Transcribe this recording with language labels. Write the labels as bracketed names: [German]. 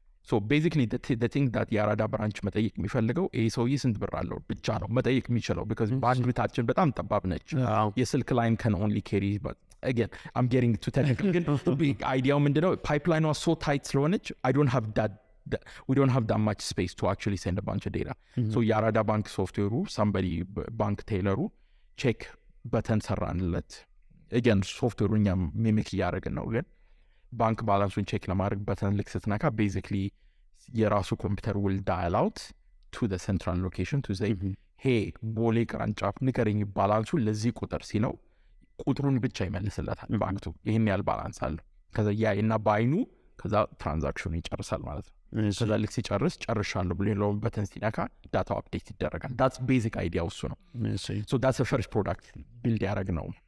[English] so basically the thing that [Amharic] የአራዳ ብራንች መጠየቅ የሚፈልገው ሰውዬ ስንት ብር አለው ብቻ ነው መጠየቅ የሚችለው because ባንድዊታችን በጣም ጠባብ ነች. [English] የስልክ ላይን can only carry but again I'm getting too technical. ግን አይዲያው ምንድነው ፓይፕላይኗ so tight ስለሆነች I don't have that we don't have that much space to actually send a bunch of data. [Amharic] So የአራዳ ባንክ ሶፍትዌሩ somebody ባንክ ቴይለሩ ቼክ በተን ሰራንለት again ሶፍትዌሩ እኛም ሚሚክ እያደረግን ነው ግን ባንክ ባላንሱን ቼክ ለማድረግ በተን ልክ ስትነካ basically የራሱ ኮምፒውተር [English] will dial out to the central location to say hey [Amharic] ቦሌ ቅርንጫፍ ንገረኝ ባላንሱ ለዚህ ቁጥር ሲለው ቁጥሩን ብቻ ይመልስለታል ባንኩ ይሄን ያህል ባላንስ አለው ከዛ ያይና ባይኑ ከዛ ትራንዛክሽኑ ይጨርሳል ማለት ነው ከዛ ልክ ሲጨርስ ጨርሻለሁ ብሎ የለውም በተን ሲነካ ዳታው አፕዴት ይደረጋል that's basic idea እሱ ነው so that's the first product build ያደረግ ነው